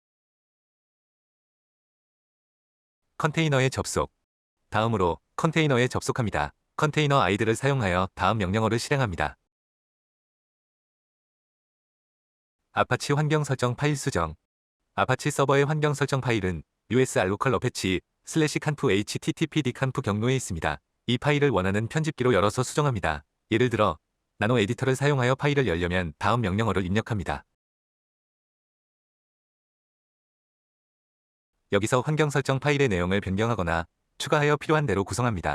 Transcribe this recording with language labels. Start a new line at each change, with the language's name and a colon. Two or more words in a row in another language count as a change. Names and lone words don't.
Korean: 컨테이너에 접속. 다음으로 컨테이너에 접속합니다. 컨테이너 아이디를 사용하여 다음 명령어를 실행합니다. 아파치 환경 설정 파일 수정. 아파치 서버의 환경 설정 파일은
English: usr-local apache /conf httpd conf
Korean: 경로에 있습니다. 이 파일을 원하는 편집기로 열어서 수정합니다. 예를 들어 나노 에디터를 사용하여 파일을 열려면 다음 명령어를 입력합니다. 여기서 환경 설정 파일의 내용을 변경하거나 추가하여 필요한 대로 구성합니다.